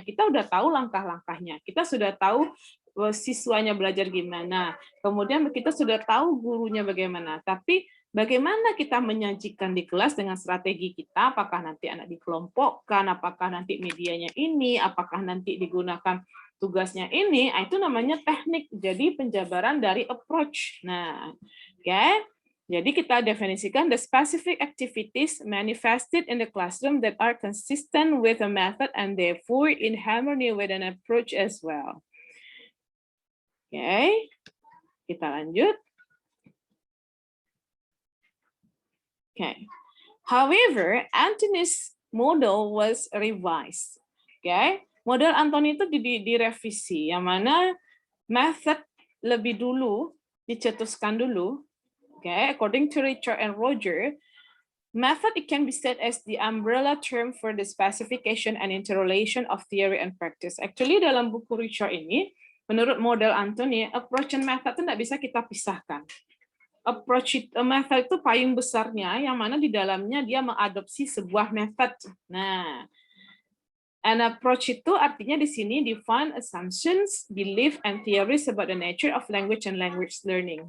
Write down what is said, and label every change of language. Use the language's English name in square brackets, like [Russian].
[Indonesian] Kita udah tahu langkah-langkahnya, kita sudah tahu siswanya belajar gimana, kemudian kita sudah tahu gurunya bagaimana, tapi bagaimana kita menyajikan di kelas dengan strategi kita, apakah nanti anak dikelompokkan, apakah nanti medianya ini, apakah nanti digunakan tugasnya ini, itu namanya teknik. Jadi penjabaran dari approach. Nah, oke. Jadi kita definisikan [English] the specific activities manifested in the classroom that are consistent with a method and therefore in harmony with an approach as well. [Indonesian] Oke, kita lanjut. [English] Okay. However, Anthony's model was revised. Okay. [Indonesian] Model Anthony itu direvisi, yang mana method lebih dulu dicetuskan dulu. Okay. [English] According to Richards and Rodgers, method it can be said as the umbrella term for the specification and interrelation of theory and practice. [Indonesian] Actually, dalam buku Richards ini, menurut model Anthony, approach and method itu tidak bisa kita pisahkan. Approach method itu payung besarnya, yang mana di dalamnya dia mengadopsi sebuah method. [English] Nah, an approach [Indonesian] itu artinya di sini [English] define assumptions, belief, and theories about the nature of language and language learning.